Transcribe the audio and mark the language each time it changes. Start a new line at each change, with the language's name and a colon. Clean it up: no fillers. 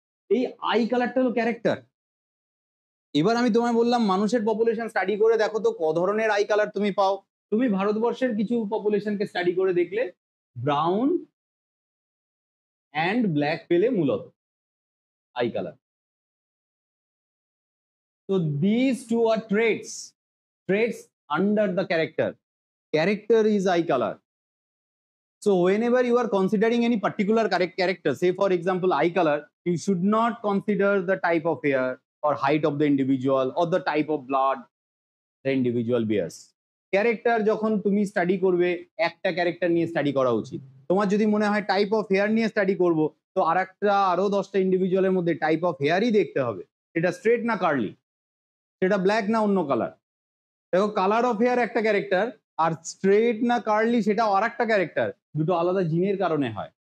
Bangla: এই আই কালারটা হলো ক্যারেক্টার। এবার আমি তোমায় বললাম মানুষের পপুলেশন স্টাডি করে দেখো তো ক ধরনের আই কালার তুমি পাও। তুমি ভারতবর্ষের কিছু পপুলেশনকে স্টাডি করে দেখলে ব্রাউন অ্যান্ড ব্ল্যাক পেলে মূলত I colour.
English: So these two are traits under the character. Character is eye color. So whenever you are considering any particular character, say for example eye color, you should not consider the type of hair or height of the individual or the type of blood the individual bears.
Bangla: Character যখন তুমি study করবে, একটা character নিয়ে study করা উচিত। তোমার যদি মনে হয় টাইপ অফ হেয়ার নিয়ে স্টাডি করব, তো আরো 10টা ইন্ডিভিজুয়ালের মধ্যে টাইপ অফ হেয়ারই দেখতে হবে, এটা স্ট্রেট না কার্লি, সেটা ব্ল্যাক না অন্য কালার। দেখো কালার অফ হেয়ার একটা ক্যারেক্টার, আর স্ট্রেট না কার্লি সেটা আর একটা ক্যারেক্টার, দুটো আলাদা জিনের কারণে হয়।